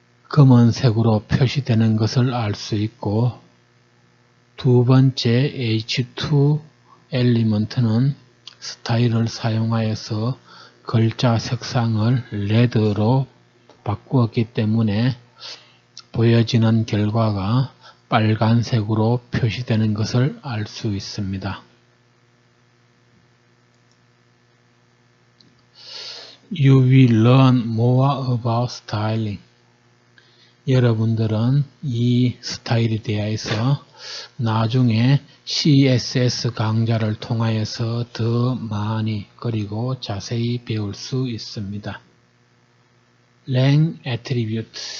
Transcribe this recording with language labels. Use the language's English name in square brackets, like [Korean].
[Korean] 검은색으로 표시되는 것을 알 수 있고 두 번째 h2 엘리먼트는 스타일을 사용하여서 글자 색상을 레드로 바꾸었기 때문에 보여지는 결과가 빨간색으로 표시되는 것을 알 수 있습니다. [English] You will learn more about styling. [Korean] 여러분들은 이 스타일에 대해서 나중에 CSS 강좌를 통하여서 더 많이 그리고 자세히 배울 수 있습니다. [English] Lang attribute.